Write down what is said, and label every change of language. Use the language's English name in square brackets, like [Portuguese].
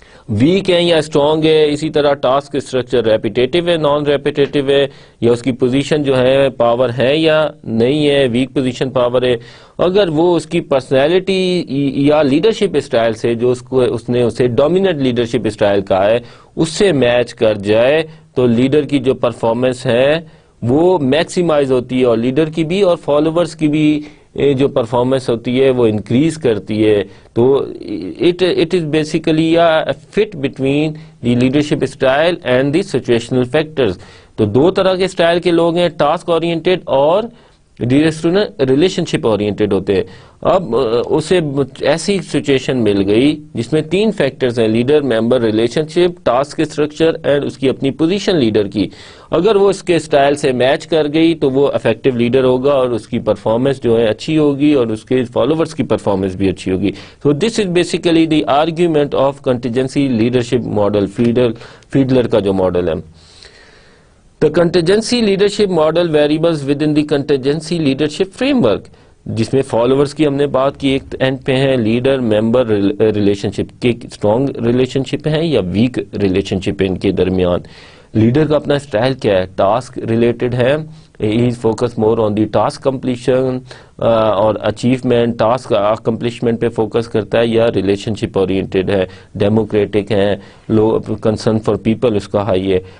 [Urdu] Week ہے یا strong ہے, اسی طرح ٹاسک اسٹرکچر ریپیٹیٹو ہے نان ریپیٹیٹو ہے, یا اس کی پوزیشن جو ہے پاور ہے یا نہیں ہے, ویک پوزیشن پاور ہے, اگر وہ اس کی پرسنالٹی یا لیڈرشپ اسٹائل سے جو اس نے اسے ڈومیننٹ لیڈرشپ اسٹائل کہا ہے اس سے میچ کر جائے, تو لیڈر کی جو پرفارمنس ہے وہ میکسیمائز ہوتی ہے, اور لیڈر کی بھی اور فالوورز کی بھی جو پرفارمنس ہوتی ہے وہ انکریز کرتی ہے. [English] تو it is basically fit between the leadership style and the situational factors. [Urdu] تو دو طرح کے اسٹائل کے لوگ ہیں, ٹاسک اورینٹیڈ اور ریلیشن شپ اورینٹیڈ ہوتے ہیں. اب اسے ایسی سچویشن مل گئی جس میں تین فیکٹرز ہیں, leader member relation ship, task structure and اس کی اپنی پوزیشن لیڈر کی. اگر وہ اس کے اسٹائل سے میچ کر گئی تو وہ افیکٹو لیڈر ہوگا اور اس کی پرفارمنس جو ہے اچھی ہوگی اور اس کے فالوورز کی پرفارمنس بھی اچھی ہوگی. [English] So this is basically the argument of contingency leadership model, [Urdu] Fiedler کا جو ماڈل ہے. [English] The contingency leadership model variables within the contingency leadership framework, [Urdu] جس میں فالوورز کی ہم نے بات کی, ایک اینڈ پہ ہیں لیڈر ممبر ریلیشن شپ کے اسٹرانگ ریلیشن شپ ہیں یا ویک ریلیشن شپ ہے ان کے درمیان. لیڈر کا اپنا اسٹائل کیا ہے, ٹاسک ریلیٹڈ ہے, [English] he is focus more on the task completion [Urdu] اور اچیومنٹ, ٹاسک اکمپلشمنٹ پہ فوکس کرتا ہے, یا ریلیشن شپ اورینٹیڈ ہے, ڈیموکریٹک ہے, [English] low concern for people [Urdu] اس کا ہائی ہے.